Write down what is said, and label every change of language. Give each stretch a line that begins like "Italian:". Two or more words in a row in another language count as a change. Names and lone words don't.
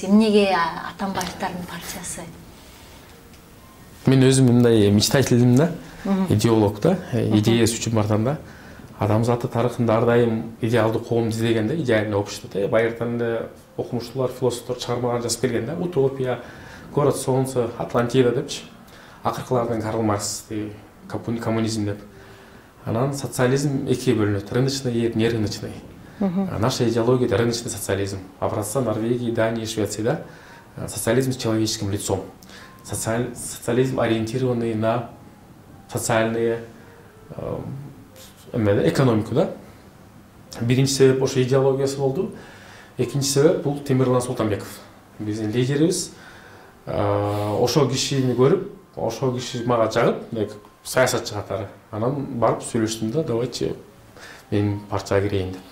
Kyrgyz: Эмнеге Атамбаевдардын партиясы? Мен өзүм мындай мечтательдим да, идеолог да, идеясы үчүн бардым да. Адамзаты тарыхында ар дайым идеалдуу коом издеген да,
Russian: идеальный общество
Kyrgyz: да. Байыртан да окумуштуулар, философтор чыгармалар жазып берген да. Утопия, город солнца, Атлантида депчи. Акыркылардан Карл Маркс, коммунизм деп. Анан социализм экиге бөлүнөт,
Russian: рыночный и нерыночный. Наша идеология — рыночный социализм. Образца Норвегии, Дании, Швеции, да? Социализм с человеческим лицом. Социализм, ориентированный на социальные экономику, да?
Kyrgyz: Биринчи себеп ошо идеологиясы болду. Экинчи себеп бул Темирлан Султанбеков. Биздин лидерибиз ошол кишини көрүп, ошол киши мага жагып, саясатчы катары. Анан барып сүйлөштүм да, давайте мен партияга кирейин деп.